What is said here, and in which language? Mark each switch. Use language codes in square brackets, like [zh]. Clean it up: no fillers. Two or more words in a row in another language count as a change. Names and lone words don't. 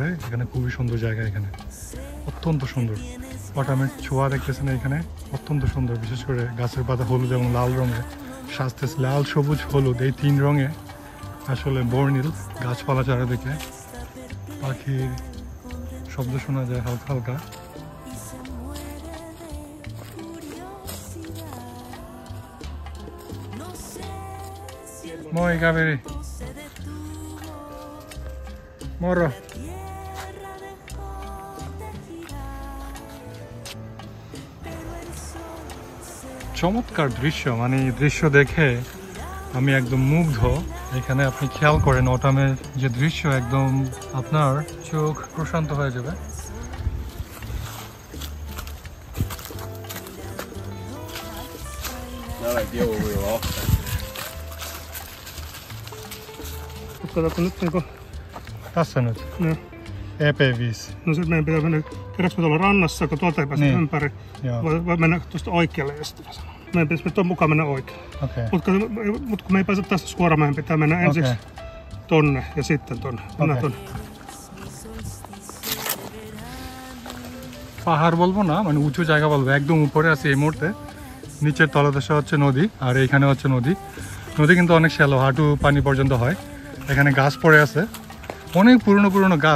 [bn] এখানে খুবই সুন্দর জায়গা, এখানে অত্যন্ত সুন্দর। অটামের ছোঁয়া দেখতেছেন এখানে, অত্যন্ত সুন্দর। বিশেষ করে গাছের পাতা হলুদ এবং লাল রঙে সাজতেছে, লাল, সবুজ, হলুদ, এই 3 রঙে আসলে বর্ণিল। গাছপালা চারিদিকে, পাখির শব্দ শোনা যায় হালকা হালকা। [fi] Moi kaveri. Moro. [bn] চমৎকার দৃশ্য, মানে দৃশ্য দেখে আমি একদম মুগ্ধ। এখানে আপনি খেয়াল করেন অটামের যে দৃশ্য, একদম আপনার চোখ প্রশান্ত হয়ে যাবে। [fi] Ottaako nyt niinku... Tässä nyt? No. EP5. No sit meidän pitää mennä... Tiedätkö me tuolla rannassa, kun tuolta ei päästä niin ympäri? Voi mennä tuosta oikealle ja sitten sanoa. Meidän pitäisi tuon mukaan mennä oikealle. Okay. Mutta kun me ei pääse tästä suoraan, meidän pitää mennä ensiksi tonne ja sitten tonne. Mennään tonne. [bn] পাহাড় বলবো না, মানে উঁচু জায়গা বলবো, একদম উপরে আছে এই মুহূর্তে। নিচের তলদেশে হচ্ছে নদী, আর এইখানে হচ্ছে নদী। নদী কিন্তু অনেক শ্যালো, হাঁটু পানি পর্যন্ত হয়। এখানে গাছ পড়ে আছে, অনেক পুরনো পুরনো গাছ।